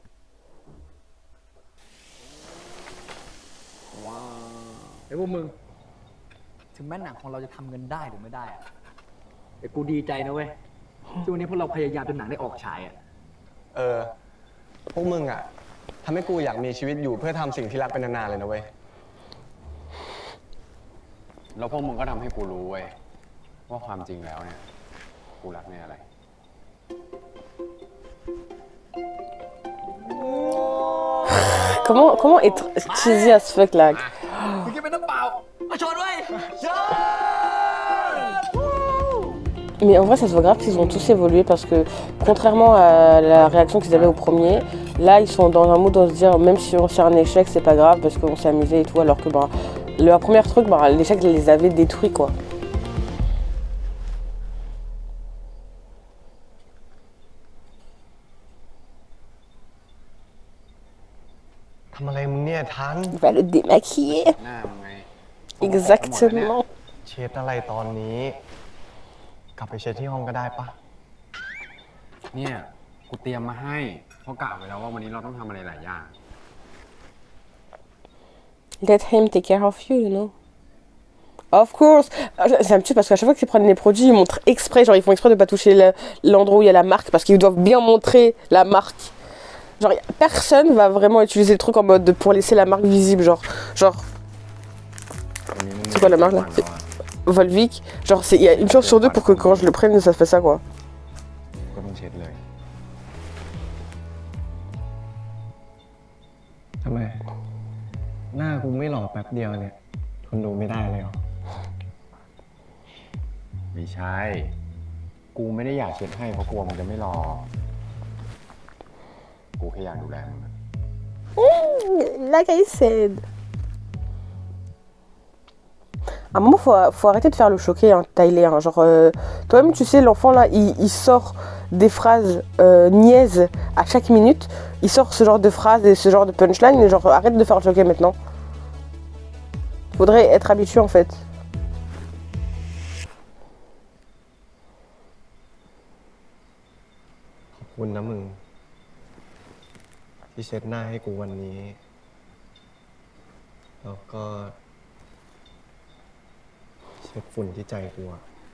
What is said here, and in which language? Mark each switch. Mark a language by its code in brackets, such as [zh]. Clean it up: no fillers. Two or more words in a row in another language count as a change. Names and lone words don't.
[th] ไอ้พวกมึง ถึงแม้หนังของเราจะทำเงินได้หรือไม่ได้อะแต่กูดีใจนะเว้ยที่วันนี้พวกเราพยายามจนหนังได้ออกฉายอะ พวกมึงอะทำให้กูอยากมีชีวิตอยู่เพื่อทำสิ่งที่รักเป็นนานๆเลยนะเว้ย แล้วพวกมึงก็ทำให้กูรู้เว้ยว่าความจริงแล้วเนี่ยกูรักเนี่ยอะไร [fr] Comment être [en] cheesy as fuck [fr] là? [th] มึงจะเป็นน้ำเปล่ามาชนเว้ย [fr] Mais en vrai, ça se voit grave qu'ils ont tous évolué parce que, contrairement à la réaction qu'ils avaient au premier, là ils sont dans un mood de se dire même si c'est un échec, c'est pas grave parce qu'on s'est amusé et tout, alors que le premier truc, l'échec les avait détruits quoi. [th] ทำอะไรมึงเนี่ยทัน [fr] Il va le démaquiller. [th] หน้ามึงไง [fr] Exactement. [th] เช็ดอะไรตอนนี้ กลับไปเช็ดที่ห้องก็ได้ปะ เนี่ยกูเตรียมมาให้เพราะกะไว้แล้วว่าวันนี้เราต้องทำอะไรหลายอย่าง [en] Let him take care of you, you know. Of course. [fr] Ça me tue parce qu'à chaque fois qu'ils prennent les produits, ils montrent exprès, genre ils font exprès de pas toucher l'endroit où il y a la marque parce qu'ils doivent bien montrer la marque. Genre personne va vraiment utiliser le truc en mode pour laisser la marque visible, genre. C'est quoi la marque là? C'est Volvic. Genre il y a une chance sur deux pour que quand je le prenne, ça fait ça quoi. [th] ก็ต้องเช็ดเลย ทำไม หน้ากูไม่หล่อแป๊บเดียวเนี่ยทนดูไม่ได้เลยเหรอ ไม่ใช่ กูไม่ได้อยากเช็ดให้เพราะกลัวมึงจะไม่รอ กูแค่อยากดูแลมึง [en] Like I said. [fr] À un moment, faut arrêter de faire le choqué, hein, Tyler. Hein. Genre, toi-même, tu sais, l'enfant là, il sort des phrases niaises à chaque minute. Il sort ce genre de phrases et ce genre de punchline. Et genre, arrête de faire le choqué maintenant. Faudrait être habitué en fait. [th] ขอบคุณนะมึง ที่เช็ดหน้าให้กูวันนี้ แล้วก็เช็ดฝุ่นที่ใจกูอะ